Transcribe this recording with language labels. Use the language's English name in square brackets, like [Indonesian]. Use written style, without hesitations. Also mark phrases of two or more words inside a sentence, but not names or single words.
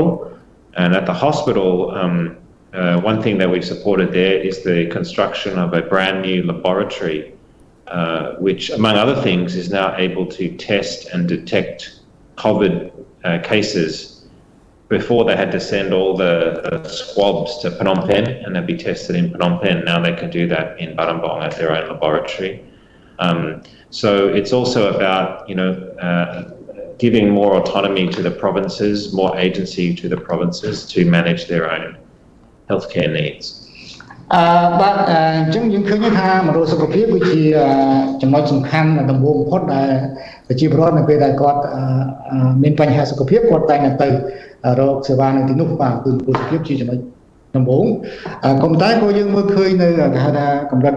[English] And at the hospital, one thing that we've supported there is the construction of a brand new laboratory, which, among other things, is now able to test and detect COVID cases before they had to send all the swabs to Phnom Penh and they'd be tested in Phnom Penh. Now they can do that in Battambang at their own laboratory. So it's also about, giving more autonomy to the provinces, more agency to the provinces to manage their own healthcare needs. [Khmer] បាទអញ្ចឹងយើងឃើញថាមណ្ឌលសុខភាពគឺជាចំណុចសំខាន់ដំបូងបំផុតដែលប្រជាពលរដ្ឋនៅពេលដែលគាត់មានបញ្ហាសុខភាពគាត់តែងតែទៅរកសេវានៅទីនោះបាទគឺមណ្ឌលសុខភាពជាចំណុចដំបូងក៏ប៉ុន្តែក៏យើងមើលឃើញនៅគេហៅថាកម្រិត